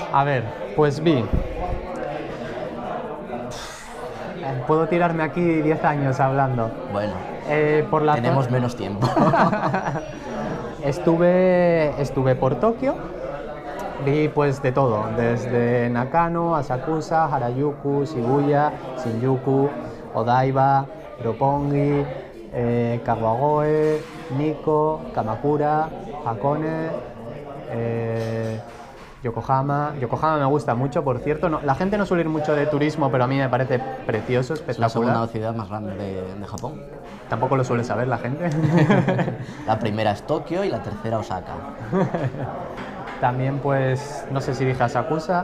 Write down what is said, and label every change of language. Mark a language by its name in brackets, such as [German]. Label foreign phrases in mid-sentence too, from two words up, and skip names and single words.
[Spanish] A ver, pues vi. Puedo tirarme aquí 10 años hablando. Bueno, tenemos menos tiempo. Estuve por Tokio, vi pues de todo, desde Nakano, Asakusa, Harajuku, Shibuya, Shinjuku, Odaiba, Roppongi, Kawagoe, Nikko, Kamakura, Hakone, Yokohama. Yokohama me gusta mucho, por cierto. La gente no suele ir mucho de turismo, pero a mí me parece precioso, Es espectacular. la segunda ciudad más grande de Japón. Tampoco lo suele saber la gente. La primera es Tokio y la tercera Osaka. También pues, no sé si dije Asakusa.